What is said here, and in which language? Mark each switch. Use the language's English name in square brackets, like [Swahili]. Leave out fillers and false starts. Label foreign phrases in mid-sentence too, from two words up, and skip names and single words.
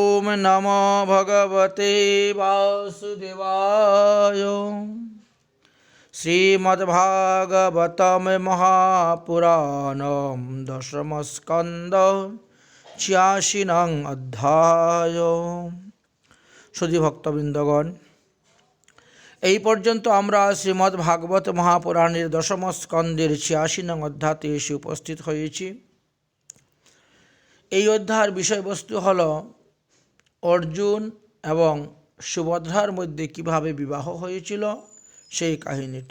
[Sanskrit] नमो भगवते वासुदेवाय। श्रीमद्भागवतम महापुराणम दशमस्कंद 86 नং अध्याय। [Bangla] সুধী ভক্তবৃন্দগণ, এই পর্যন্ত আমরা শ্রীমদ্ ভাগবত মহাপুরাণের দশম স্কন্দের 86 নং অধ্যায়তে এসে উপস্থিত হয়েছি। এই অধ্যায়ের বিষয়বস্তু হল অর্জুন এবং সুভদ্রার মধ্যে কিভাবে বিবাহ হয়েছিল সেই কাহিনীটি।